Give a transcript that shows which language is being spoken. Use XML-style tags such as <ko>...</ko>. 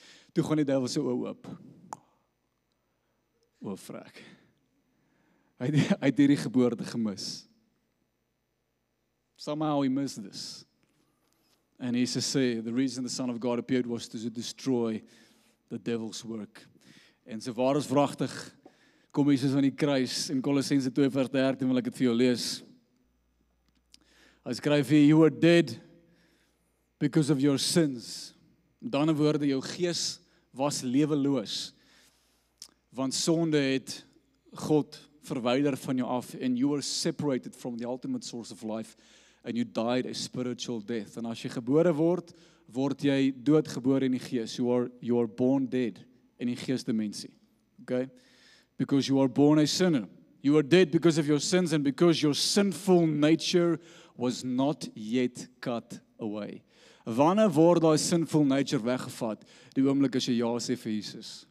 <af>Toe gaan die duiwel sy oë oop. O, vrek. Hy het hierdie geboorte gemis.</af> <en>Somehow he missed this. And Jesus said, the reason the Son of God appeared was to destroy the devil's work.</en> <af>En so waar is wragtig, kom Jesus van die kruis, in Kolossense 2:13, wil ek dit vir jou lees. Hy skryf hier,</af> <en>you were dead because of your sins.</en> <af>Met ander woorde, jou gees was leweloos, want sonde het God verwyder van jou af,</af> <en>and you were separated from the ultimate source of life, and you died a spiritual death.</en> <af>En as jy gebore word, word jy doodgebore in die gees.</af> <en>You are born dead in</en> <af>die geesdimensie.</af> <en>Okay? Because you are born a sinner. You are dead because of your sins and because your sinful nature was not yet cut away.</en> <af>Wanneer word daai sinful nature weggevat? Die oomblik as jy ja sê vir Jesus.</af>